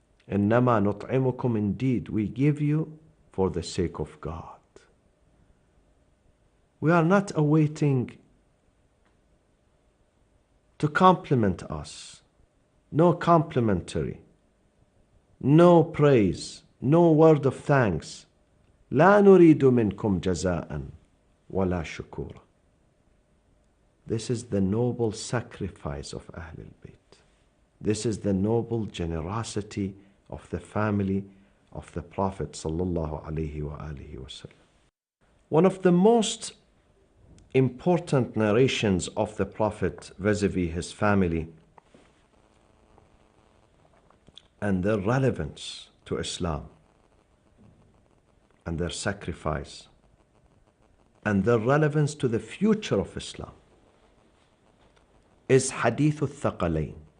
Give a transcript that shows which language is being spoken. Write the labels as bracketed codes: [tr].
[ar] إِنَّمَا نُطْعِمُكُمْ, [en] indeed, we give you for the sake of God. We are not awaiting to compliment us. No complimentary, no praise, no word of thanks. [ar] لا نريد منكم جزاء ولا شكورا. [en] This is the noble sacrifice of Ahlulbayt. This is the noble generosity of the family of the Prophet sallallahu alaihi wasallam. One of the most important narrations of the Prophet vis-a-vis his family and their relevance to Islam and their sacrifice and their relevance to the future of Islam is Hadith al-Thaqalayn.